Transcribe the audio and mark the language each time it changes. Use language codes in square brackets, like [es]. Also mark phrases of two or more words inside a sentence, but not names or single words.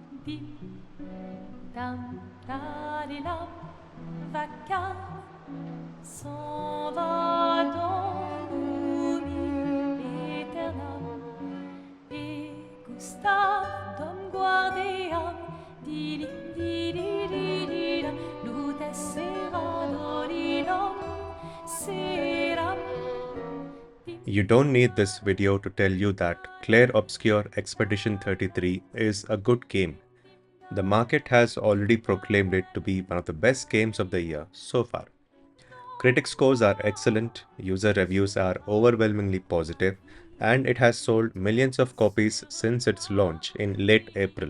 [fr] Dam, dalilam, vacarme, s'en va dans l'oubli éternel. Et Gustave, dom guardiam, dilim, dididididim, lute sera dolilom, seram. [en] You don't need this video to tell you that Clair Obscur Expedition 33 is a good game. The market has already proclaimed it to be one of the best games of the year so far. Critic scores are excellent, user reviews are overwhelmingly positive, and it has sold millions of copies since its launch in late April.